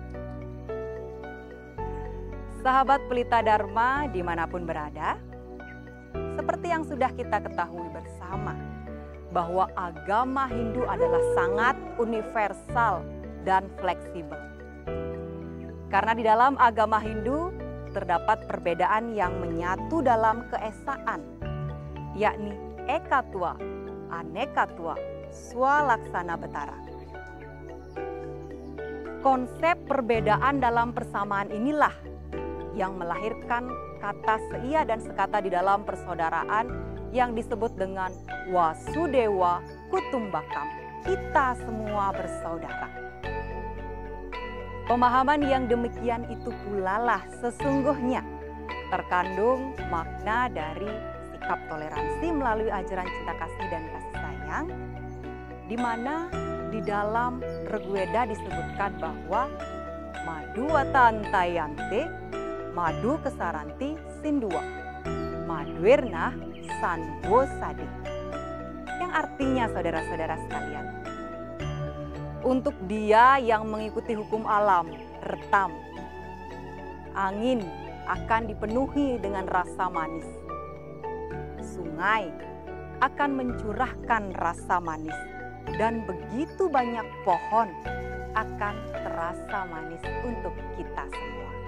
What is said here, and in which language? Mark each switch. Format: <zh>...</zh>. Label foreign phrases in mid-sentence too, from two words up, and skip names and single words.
<id>Sahabat Pelita Dharma dimanapun berada, seperti yang sudah kita ketahui bersama, bahwa agama Hindu adalah sangat universal dan fleksibel. Karena di dalam agama Hindu terdapat perbedaan yang menyatu dalam keesaan, yakni</id> <sa>ekatwa, anekatwa, swalaksana betara.</sa> <id>Konsep perbedaan dalam persamaan inilah yang melahirkan kata seia dan sekata di dalam persaudaraan yang disebut dengan</id> <sa>Wasudewa Kutumbakam.</sa> <id>Kita semua bersaudara. Pemahaman yang demikian itu pula lah sesungguhnya terkandung makna dari sikap toleransi melalui ajaran cinta kasih dan kasih sayang, di mana di dalam Rigweda disebutkan bahwa</id> <sa>Maduwatantayante, Madu kesaranti sindua, Madwirna sanwo sade.</sa> <id>Yang artinya saudara-saudara sekalian, untuk dia yang mengikuti hukum alam, retam, angin akan dipenuhi dengan rasa manis. Sungai akan mencurahkan rasa manis, dan begitu banyak pohon akan terasa manis untuk kita semua.</id>